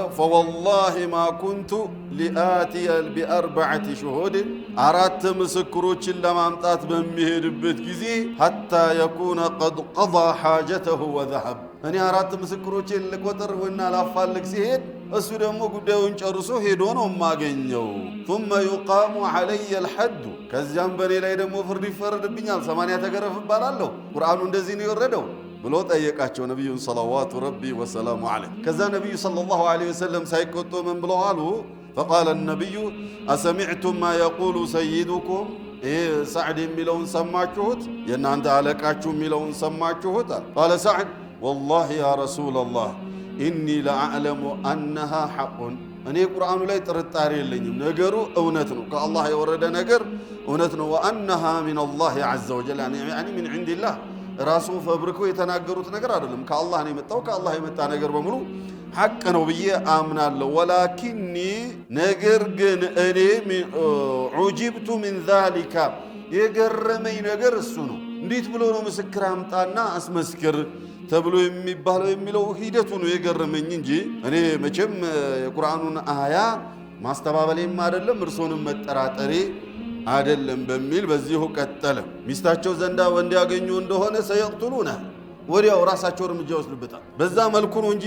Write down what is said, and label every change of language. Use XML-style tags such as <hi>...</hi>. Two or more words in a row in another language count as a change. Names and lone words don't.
<ar>فوالله ما كنت لآتي بأربعة شهود</ar> <am>አራት ምስክሮችን ለማምጣት በሚሄድበት ጊዜ</am> <ar>حتى يكون قد قضى حاجته</ar> <am>ወዘሀብ እኔ አራት ምስክሮችን ልቆጥር ወና ላፋልግ ሲሄድ እሱ ደግሞ ጉዳዩን ጨርሶ ሄዶ ነው የማገኘው።</am> <ar>ثم يقام علي الحد</ar> <am>ከዚያም በኔ ላይ ደግሞ ፍርድ ይፈረድብኛል፣ 80 ተገረፍ እባላለሁ። ቁርአኑ እንደዚህ ነው የወረደው ብሎ ጠየቃቸው ነብዩን</am> <ar>صلوات ربي وسلامه عليه።</ar> <am>ከዛ ነብዩ</am> <ar>صلى الله عليه وسلم</ar> <am>ሳይቆጡ ምን ብለው አሉ?</am> <ar>فقال النبي أسمعتم ما يقول سيدكم سعد</ar> <am>የሚለውን ሰማችሁት? የናንተ አለቃችሁ የሚለውን ሰማችሁት?</am> <ar>قال سعد والله يا رسول الله إني لأعلم أنها حق</ar> <am>እኔ ቁርአኑ ላይ ጥርጣሬ የለኝም፣ ነገሩ እውነት ነው፣ ከአላህ የወረደ ነገር እውነት ነው።</am> <ar>وأنها من الله عز وجل يعني من عند الله</ar> <am>ራሱ ፈብርከው የተናገሩት ነገር አይደለም፣ ከአላህ ነው የመጣው። ከአላህ የመጣ ነገር በሙሉ ሐቅ ነው ብዬ አምናለሁ። ወላኪኒ ነገር ግን እኔ</am> <ar>عجبت من ذلك</ar> <am>የገረመኝ ነገር እሱ ነው። እንዴት ብሎ ነው ምስክር አምጣና አስመስክር ተብሎ የሚባለው የሚለው ሂደቱ ነው የገረመኝ እንጂ እኔ መቼም የቁርአኑን አያ ማስተባበሌም አይደለም እርሶንም መጠራጠሬ አይደለም በሚል በዚሁ ቀጠለ። ሚስታቸው ዘንዳ ወንድ ያገኙ እንደሆነ ሰየቅቱሉነ ወዲያው ራሳቸው እርምጃ ወስዱበታል። በዛ መልኩ ነው እንጂ</am>